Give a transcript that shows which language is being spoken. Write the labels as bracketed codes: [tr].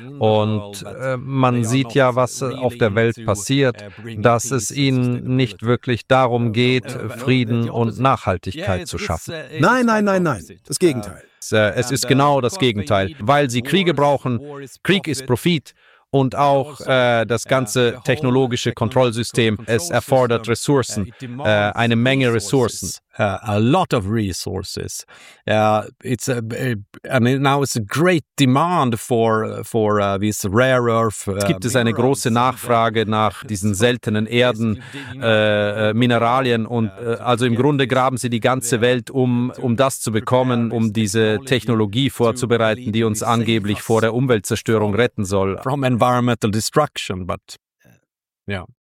[de] Und man sieht ja, was auf der Welt passiert, dass es ihnen nicht wirklich darum geht, Frieden und Nachhaltigkeit zu schaffen. Nein. Das Gegenteil. Es ist genau das Gegenteil. Weil sie Kriege brauchen. Krieg ist Profit. Und auch das ganze technologische Kontrollsystem, es erfordert Ressourcen, eine Menge Ressourcen. [en] A lot of resources. It's and now it's a great demand for these rare earth. [de] Es gibt es eine große Nachfrage nach diesen seltenen Erden, Mineralien und also im Grunde graben sie die ganze Welt um das zu bekommen, um diese Technologie vorzubereiten, die uns angeblich vor der Umweltzerstörung retten soll. [en] From environmental destruction, but yeah.